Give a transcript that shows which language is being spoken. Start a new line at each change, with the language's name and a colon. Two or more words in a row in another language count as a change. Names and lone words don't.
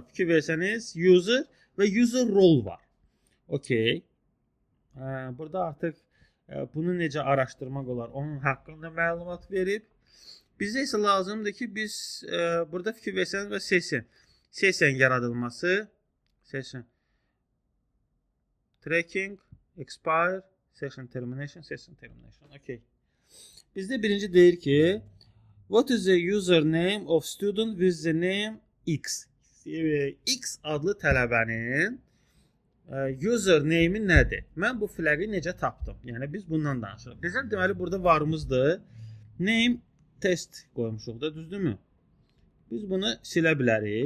Azerbaijani: Fikir versəniz user və
English: user role
Azerbaijani: var. Okey. Burada artıq bunu necə araşdırmaq olar, onun haqqında məlumat verib. Bizə isə lazımdır ki, biz burada fikir versəniz və session yaradılması,
English: session tracking, expire, session termination.
Azerbaijani: Okey. Bizdə birinci deyir ki,
English: what is the username of student with the name X?
Azerbaijani: X adlı tələbənin username-i nədir? Mən bu flagı necə tapdım? Yəni biz bundan danışırıq. Bizim deməli burada varımızdır.
English: Name test
Azerbaijani: qoymuşuq da, düzdürmü? Biz bunu silə bilərik.